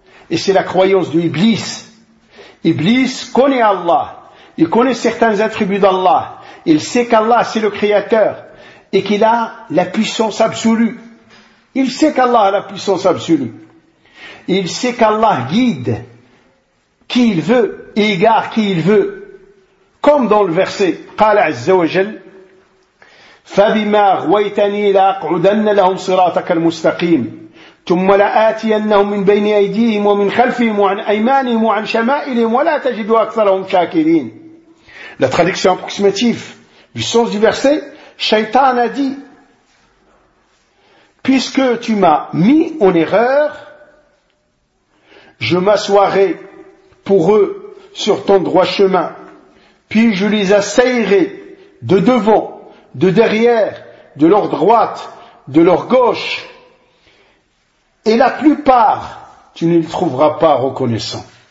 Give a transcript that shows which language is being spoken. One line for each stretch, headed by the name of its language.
French: Et c'est la croyance de Iblis. Iblis connaît Allah, il connaît certains attributs d'Allah, il sait qu'Allah c'est le créateur et qu'il a la puissance absolue. Il sait qu'Allah a la puissance absolue. Il sait qu'Allah guide qui il veut et égare qui il veut. Comme dans le verset,
Arabic: قال عز وجل فَبِمَا غْوَيْتَنِي لَا قْعُدَنَّ لَهُمْ صِرَاطَكَ الْمُسْتَقِيمِ. ثم لآتينهم من بين أيديهم ومن خلفهم وعن أيمانهم وعن شمائلهم ولا تجد أكثرهم شاكرين.
French: La traduction approximative du sens du verset, Shaitan a dit, puisque tu m'as mis en erreur, je m'assoirai pour eux sur ton droit chemin, puis je les assaillerai de devant, de derrière, de leur droite, de leur gauche, et la plupart, tu ne les trouveras pas reconnaissants.